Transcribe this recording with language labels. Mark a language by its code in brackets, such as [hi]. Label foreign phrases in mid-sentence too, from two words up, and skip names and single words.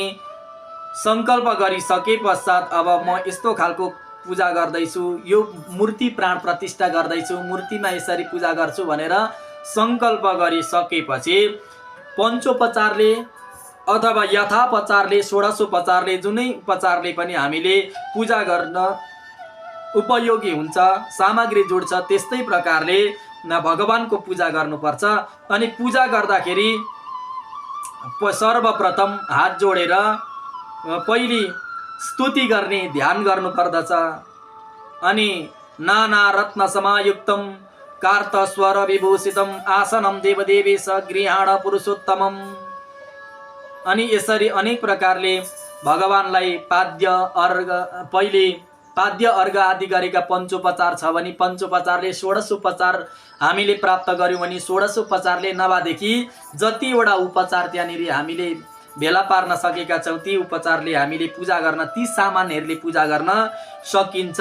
[ne] सङ्कल्प गरिसके पश्चात अब म यस्तो खालको पूजा गर्दैछु, यो मूर्ति प्राण प्रतिष्ठा गर्दैछु, मूर्तिमा यसरी पूजा गर्छु भनेर सङ्कल्प गरिसकेपछि पञ्चोपचारले अथवा यथापचारले षोडशोपचारले जुनै उपचारले पनि हामीले पूजा गर्न उपयोगी हुन्छ, सामग्री जुड्छ। त्यस्तै प्रकारले भगवानको पूजा गर्नुपर्छ। अनि पूजा गर्दाखेरि सर्वप्रथम हात जोडेर पहिले स्तुति गर्ने ध्यान गर्नुपर्दछ। [sa] अनि नाना रत्न समायुक्तम कार्त स्वर विभूषितम आसनम देवदेवेश गृहाण पुरुषोत्तमम। [ne] अनि यसरी अनेक प्रकारले भगवानलाई पहिले पाद्य अर्घ आदि गरेका पञ्चोपचार छ भने पञ्चोपचारले षोडशोपचार हामीले प्राप्त गर्यौँ भने षोडशोपचारले नभएदेखि जतिवटा उपचार त्यहाँनिर हामीले भेला पार्न सकेका छौँ ती उपचारले हामीले पूजा गर्न, ती सामानहरूले पूजा गर्न सकिन्छ।